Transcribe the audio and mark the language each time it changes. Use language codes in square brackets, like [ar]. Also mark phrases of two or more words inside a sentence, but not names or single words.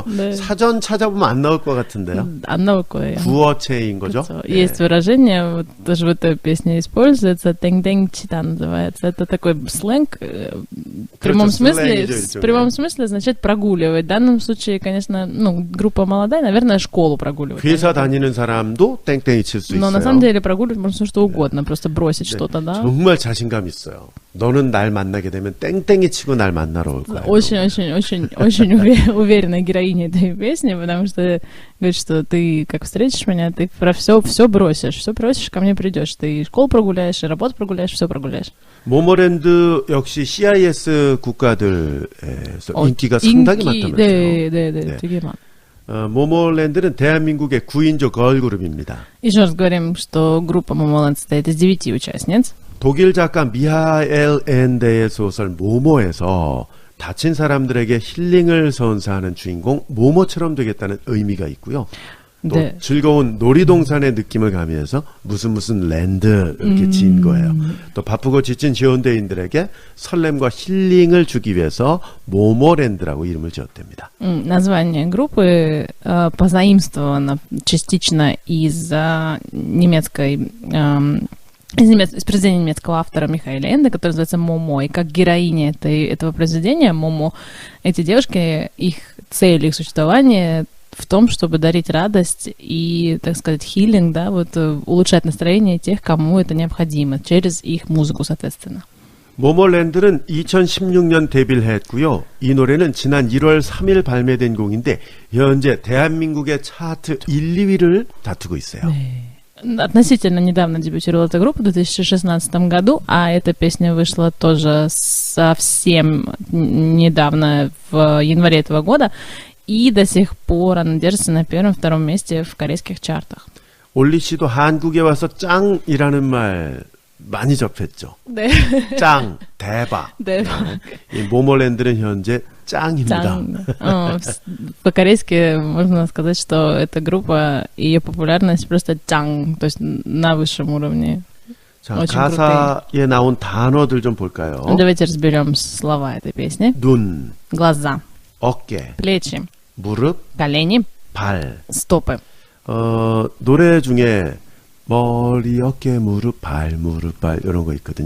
[ko] 네. 사전 찾아보면 안 나올 것 같은데요. 안 나올 거예요. 구어체인 거죠. [ru] Круто. [ko] 예. [ru] Есть выражение, вот даже в этой песне используется, [ko] 땡땡 치다 [ru] называется. Это такой сленг, в прямом смысле, [ko] сленг이죠, [ru] в [ko] 일종의. [ru] прямом смысле означает прогуливать. В данном случае, конечно, ну, группа молодая, наверное, школу прогуливать. [ko] 회사 다니는 사람도 땡땡이 칠 수 [ru] Но [ko] 있어요. [ru] на самом деле прогуливать можно что угодно, просто бросить что-то, да? [ko] 정말 자신감 있어요. 너는 날 만나게 되면 땡땡이 치고 날 만나러 올 거야. [ru] Очень уверенная героиня этой песни, потому что говорит, что ты, как встретишь меня, ты про все бросишь, ко мне придешь. Ты и школу прогуляешь, и работу прогуляешь, все прогуляешь. [ko] 모모랜드 역시 CIS 국가들에서 인기가 상당히 많다면서요. 네, 네. 되게 많아. 모모랜드는 대한민국의 9인조 걸그룹입니다. [ru] Еще раз говорим, что группа Momoland состоит из 9 участниц. [ko] 독일 작가 미하엘 엔데의 소설 모모에서 다친 사람들에게 힐링을 선사하는 주인공 모모처럼 되겠다는 의미가 있고요. 또 네. 즐거운 놀이동산의 느낌을 가미해서 무슨 랜드 이렇게 지은 거예요. 또 바쁘고 지친 지원대인들에게 설렘과 힐링을 주기 위해서 모모랜드라고 이름을 지었답니다. [ru] Название группы позаимствовано частично из из произведения немецкого автора Михаэля Энде, который называется «Момо». И как героиня этого произведения, Момо, эти девушки, их цель, их существование в том, чтобы дарить радость и, так сказать, хилинг, да, вот улучшать настроение тех, кому это необходимо, через их музыку, соответственно. [ko] 모모랜드는 2016년 데뷔를 했고요. 이 노래는 지난 1월 3일 발매된 곡인데 현재 대한민국의 차트 1, 2위를 다투고 있어요. [ru] Относительно недавно дебютировала эта группа в 2016 году, а эта песня вышла тоже совсем недавно, в январе этого года, и до сих пор она держится на 1-2 месте в корейских чартах. [ko] 올리 씨도 한국에 와서 짱이라는 말 많이 접했죠. 네. 짱, 대박. 대박. 이 모모랜드는 현재 짱입니다. 짱. [ru] По-корейски можно сказать, что эта группа, ее популярность просто 짱, то есть на высшем уровне. [ko] 자, [ru] очень [ko] 가사에 나온 단어들 좀 볼까요? [ru] Давайте разберем слова этой песни. [ko] 눈, [ru] Глаза, [ko] 어깨, [ru] плечи, [ko] 무릎, [ru] колени, [ko] 발. [ru] стопы. [ko] 노래 중에 머리, 어깨, 무릎, 발 이런 거 있거든요.